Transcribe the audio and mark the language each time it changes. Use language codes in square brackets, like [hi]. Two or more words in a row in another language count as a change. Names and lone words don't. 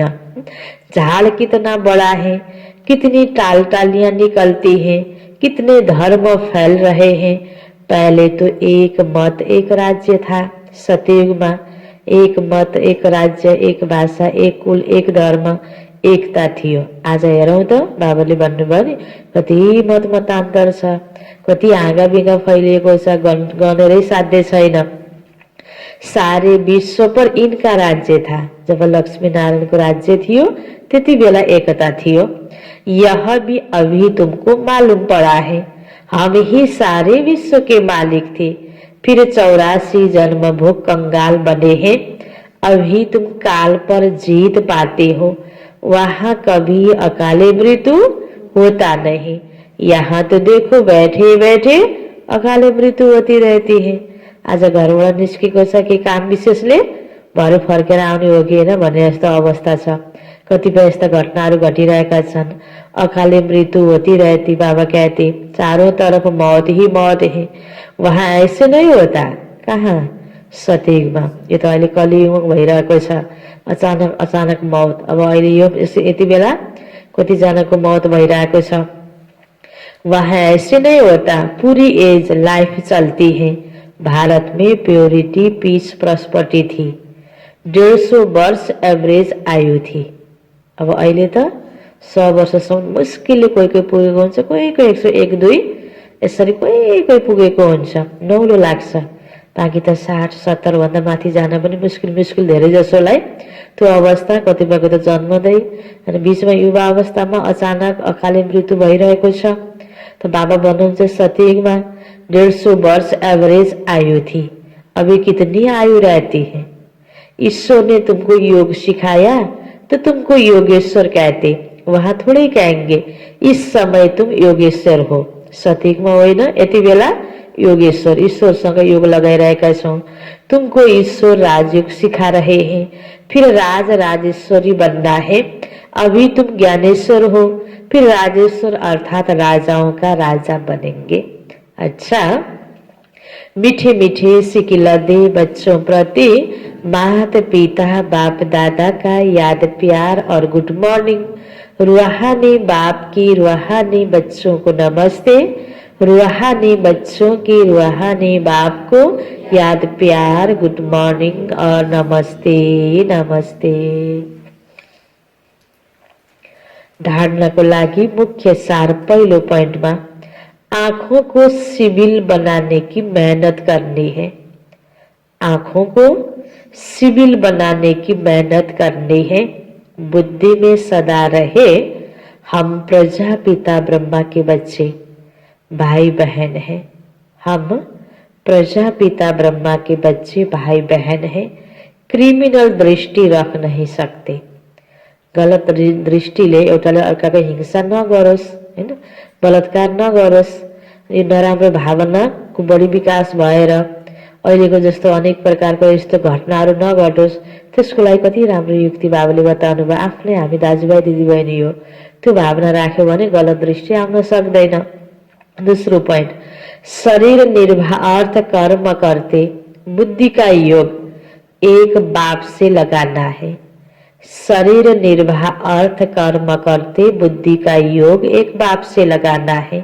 [hi] झाड़ कितना बड़ा है, कितनी टाल टालियां निकलती हैं, कितने धर्म फैल रहे हैं। पहले तो एक मत एक राज्य था, सतयुग में एक मत एक राज्य, एक भाषा, एक कुल, एक धर्म, [ne] एकता थियो। आज हेरौँ त बाबाले भन्नुभयो नि कति मत मतान्तर छ, कति हाँगा बिगा फैलिएको छ, गनेरै साध्य छैन। [hi] सारे विश्व पर इनका राज्य था। [ne] जब लक्ष्मी नारायण को राज्य थियो त्यति बेला एकता थियो। [hi] यह भी अभी तुमको मालूम पड़ा है, हम ही सारे विश्व के मालिक थे, फिर 84 जन्म भोग कंगाल बने हैं। अभी तुम काल पर जीत पाते हो, वहां कभी अकाले मृत्यु होता नहीं। यहाँ तो देखो बैठे बैठे अकाले मृत्यु होती रहती है। [ne] आज घरबाट निस्केको छ कि काम विशेषले भरे फर्केर आउने हो कि होइन भन्ने जस्तो अवस्था छ। कतिपय यस्ता घटनाहरू घटिरहेका छन्। [hi] अकाले मृत्यु होती रहती, बाबा कहते चारों तरफ मौत ही मौत है, वहाँ ऐसे नहीं होता। [ne] कहाँ? सतयुगमा। यो त अहिले कलियुग भइरहेको छ। [hi] अचानक अचानक मौत। [ne] अब अहिले यो यति बेला कतिजनाको मौत भइरहेको छ। [hi] वहाँ ऐसे नहीं होता, पूरी [en] age life [hi] चलती है। भारत में [en] purity peace prosperity [hi] थी, 150 वर्ष एभरेज आयु थी। [ne] अब अहिले त 100 वर्षसम्म मुस्किलले कोही कोही पुगेको हुन्छ, कोही कोही 101, 2 यसरी कोही कोही पुगेको हुन्छ। नौलो लाग्छ। बाँकी त 60, 70 भन्दा माथि जान पनि मुस्किल धेरै जसोलाई त्यो अवस्था। कतिपयको त जन्मदै अनि बीचमा युवा अवस्थामा अचानक अकाले मृत्यु भइरहेको छ। त बाबा भन्नुहुन्छ सतयुगमा [hi] 150 वर्ष एवरेज आयु थी, अभी कितनी आयु रहती है। ईश्वर ने तुमको योग सिखाया तो तुमको योगेश्वर कहते, वहां थोड़े कहेंगे इस समय तुम योगेश्वर हो। [ne] सतयुगमा होइन, यति बेला योगेश्वर ईश्वरसँग योग लगाइरहेका छौं। [hi] तुमको ईश्वर राजयोग सिखा रहे हैं, फिर राज राजेश्वरी बनना है। अभी तुम ज्ञानेश्वर हो, फिर राजेश्वर अर्थात राजाओं का राजा बनेंगे। अच्छा, मीठे मीठे सिकिलदे बच्चों प्रति माता पिता बाप दादा का याद प्यार और [en] good morning. [hi] रूहानी बाप की रूहानी बच्चों को नमस्ते, रूहानी बच्चों की रूहानी बाप को याद प्यार, [en] good morning [hi] और नमस्ते नमस्ते। [ne] धारणा को लागि मुख्य सार पहिलो पॉइंटमा [hi] आंखों को सिबिल बनाने की मेहनत करनी है। आंखों को सिबिल बनाने की मेहनत करनी है। बुद्धि में सदा रहे हम प्रजापिता ब्रह्मा के बच्चे, भाई बहन हैं। हम प्रजापिता ब्रह्मा के बच्चे भाई बहन हैं। क्रिमिनल दृष्टि रख नहीं सकते। [ne] गलत दृष्टिले एउटाले अर्काको हिंसा नगरोस्, हैन, बलात्कार नगरोस्। यो नराम्रो भावनाको बढी विकास भएर अहिलेको जस्तो अनेक प्रकारको यस्तो घटनाहरू नघटोस्, त्यसको लागि कति राम्रो युक्ति बाबाले बताउनु भयो। आफ्नै हामी दाजुभाइ दिदीबहिनी हो, त्यो भावना राख्यो भने गलत दृष्टि आउन सक्दैन। [hi] दूसरो पॉइंट, शरीर निर्वाह अर्थ कर्म करते बुद्धि का योग एक बाप से लगाना है। शरीर निर्वाह अर्थ कर्म करते बुद्धि का योग एक बाप से लगाना है।